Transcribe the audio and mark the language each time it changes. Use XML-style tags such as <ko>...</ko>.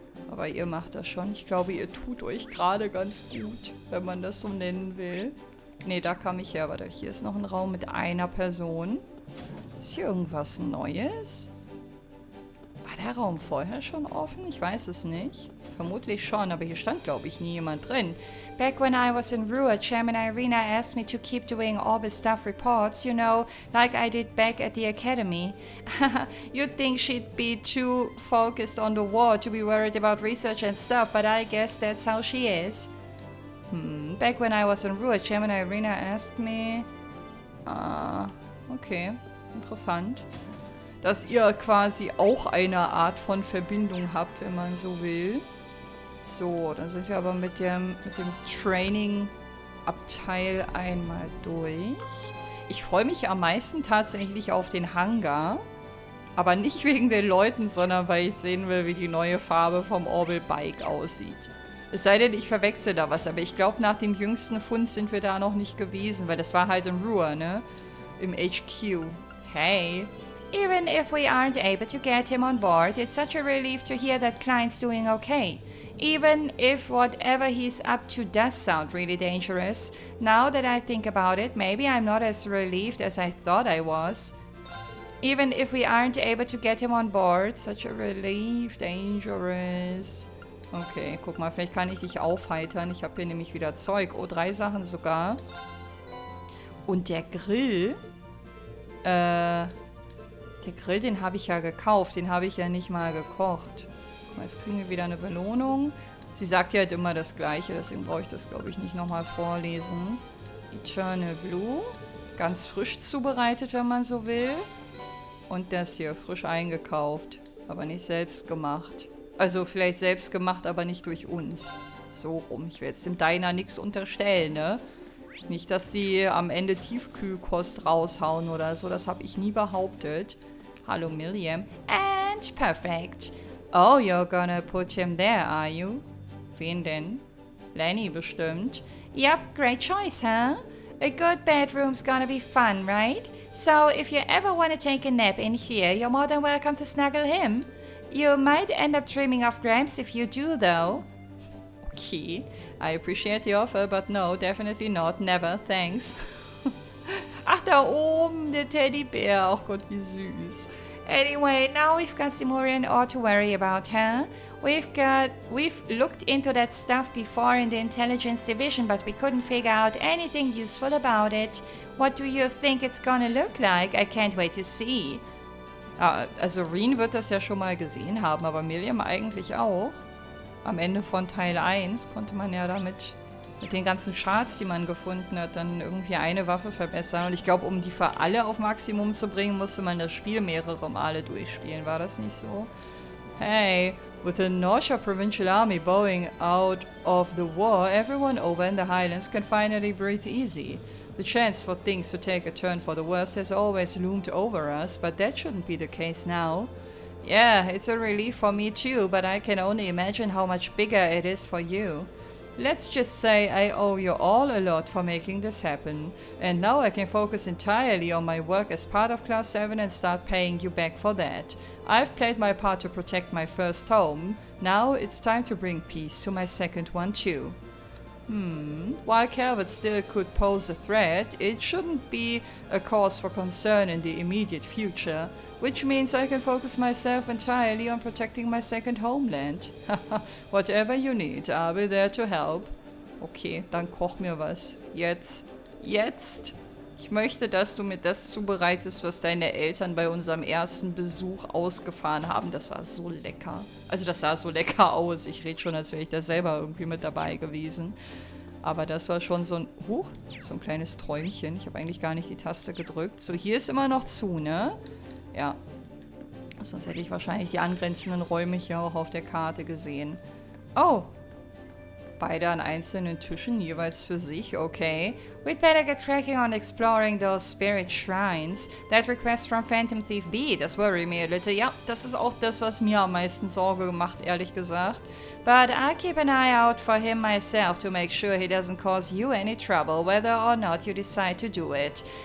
<de>Aber ihr macht das schon. Ich glaube, ihr tut euch gerade ganz gut, wenn man das so nennen will. Ne, da kam ich her, warte. Hier ist noch ein Raum mit einer Person. Ist hier irgendwas Neues? War der Raum vorher schon offen? Ich weiß es nicht. Vermutlich schon, aber hier stand, glaube ich, nie jemand drin.</de> <en>Back when I was in Rua, Chairman Irina asked me to keep doing all the staff reports, you know, like I did back at the academy. You'd think she'd be too focused on the war to be worried about research and stuff, but I guess that's how she is. Back when I was in Rua, Chairman Irina asked me...</en> <de>okay, interessant. Dass ihr quasi auch eine Art von Verbindung habt, wenn man so will. So, dann sind wir aber mit dem Training-Abteil einmal durch. Ich freue mich am meisten tatsächlich auf den Hangar. Aber nicht wegen den Leuten, sondern weil ich sehen will, wie die neue Farbe vom Orbital Bike aussieht. Es sei denn, ich verwechsel da was, aber ich glaube, nach dem jüngsten Fund sind wir da noch nicht gewesen, weil das war halt in Rua, ne? Im HQ. Hey.</de> <en>Even if we aren't able to get him on board, it's such a relief to hear that Klein's doing okay. Even if whatever he's up to does sound really dangerous, now that I think about it, maybe I'm not as relieved as I thought I was. Even if we aren't able to get him on board. Such a relief. Dangerous.</en> <de>Okay, guck mal, vielleicht kann ich dich aufheitern. Ich habe hier nämlich wieder Zeug. Oh, 3 Sachen sogar. Und der Grill... der Grill, den habe ich ja gekauft. Den habe ich ja nicht mal gekocht. Jetzt kriegen wir wieder eine Belohnung. Sie sagt ja halt immer das Gleiche, deswegen brauche ich das, glaube ich, nicht nochmal vorlesen. Eternal Blue. Ganz frisch zubereitet, wenn man so will. Und das hier, frisch eingekauft. Aber nicht selbst gemacht. Also vielleicht selbst gemacht, aber nicht durch uns. So rum. Ich will jetzt dem Diner nichts unterstellen, ne? Nicht, dass sie am Ende Tiefkühlkost raushauen oder so. Das habe ich nie behauptet.</de> <en>Hallo, Milliam. And perfect. Oh, you're gonna put him there, are you?</en> <de>Wen denn? Lenny bestimmt.</de> <en>Yep, great choice, huh? A good bedroom's gonna be fun, right? So, if you ever want to take a nap in here, you're more than welcome to snuggle him. You might end up dreaming of Gramps if you do, though. Okay, I appreciate the offer, but no, definitely not. Never, thanks.</en> <de>Ach, da oben, der Teddybär. Ach Gott, wie süß.</de> <en>Anyway, now we've got Simurian ore to worry about, huh? We've looked into that stuff before in the intelligence division, but we couldn't figure out anything useful about it. What do you think it's gonna look like? I can't wait to see.</en> <de>Ah, also Reen wird das ja schon mal gesehen haben, aber Milliam eigentlich auch. Am Ende von Teil 1 konnte man ja damit mit den ganzen Charts, die man gefunden hat, dann irgendwie eine Waffe verbessern. Und ich glaube, um die für alle auf Maximum zu bringen, musste man das Spiel mehrere Male durchspielen. War das nicht so?</de> <en>Hey, with the NOCH provincial army bowing out of the war, everyone over in the Highlands can finally breathe easy. The chance for things to take a turn for the worse has always loomed over us, but that shouldn't be the case now. Yeah, it's a relief for me too, but I can only imagine how much bigger it is for you. Let's just say I owe you all a lot for making this happen, and now I can focus entirely on my work as part of Class 7 and start paying you back for that. I've played my part to protect my first home, now it's time to bring peace to my second one too. While Calvert still could pose a threat, it shouldn't be a cause for concern in the immediate future, which means I can focus myself entirely on protecting my second homeland. Whatever you need, I'll be there to help.</en> <de>Okay, dann koch mir was. Jetzt. Jetzt. Ich möchte, dass du mir das zubereitest, was deine Eltern bei unserem ersten Besuch ausgefahren haben. Das war so lecker. Also das sah so lecker aus. Ich rede schon, als wäre ich da selber irgendwie mit dabei gewesen. Aber das war schon so ein... so ein kleines Träumchen. Ich habe eigentlich gar nicht die Taste gedrückt. So, hier ist immer noch zu, ne? Ja. Sonst hätte ich wahrscheinlich die angrenzenden Räume hier auch auf der Karte gesehen. Oh. Beide an einzelnen Tischen, jeweils für sich, okay.</de> <en>We'd better get cracking on exploring those spirit shrines. That request from Phantom Thief B, das worry me a little.</en> <de>Ja, das ist auch das, was mir am meisten Sorge gemacht, ehrlich gesagt.</de> <en>But I'll keep an eye out for him myself to make sure he doesn't cause you any trouble, whether or not you decide to do it.</en>